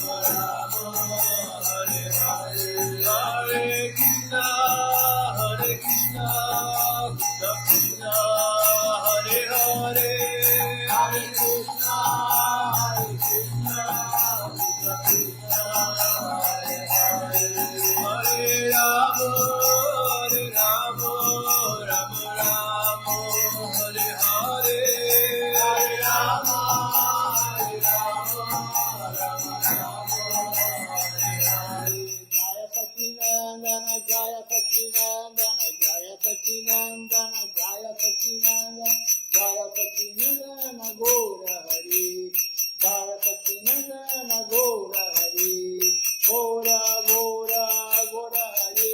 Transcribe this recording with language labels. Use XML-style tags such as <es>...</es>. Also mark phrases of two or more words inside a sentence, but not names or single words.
<sa>রাম হরে হরে হরে কৃষ্ণ কৃষ্ণ কৃষ্ণ হরে হরে হরে কৃষ্ণ কৃষ্ণ কৃষ্ণ হরে হরে হরে রাম রাম রাম হরে হরে হরে রাম রাম হরে হরে</sa> <bn>জয় সচিনন্দন জয় সচিনন্দন জয় সচিনন্দন জয় সচিনন্দন জয় সচিনন্দন গৌর হরি জয় সচিনন্দন গৌর হরি গৌর গৌর গৌর হরি</bn>